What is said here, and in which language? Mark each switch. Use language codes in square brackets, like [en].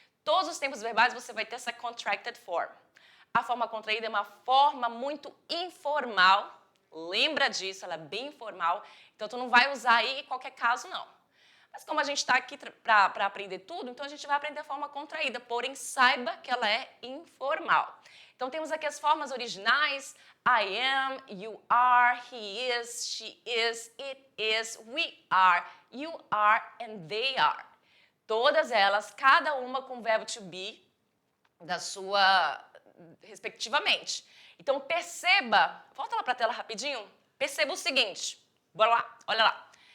[pt] Todos os tempos verbais você vai ter essa contracted form. A forma contraída é uma forma muito informal. Lembra disso, ela é bem informal. Então, tu não vai usar aí em qualquer caso, não. Mas como a gente está aqui para aprender tudo, então a gente vai aprender a forma contraída. Porém, saiba que ela é informal. Então, temos aqui as formas originais. [en] I am, you are, he is, she is, it is, we are, you are, and they are. [pt] Todas elas, cada uma com o verbo to be da sua, respectivamente. Então, perceba, volta lá para a tela rapidinho, perceba o seguinte, bora lá, olha lá.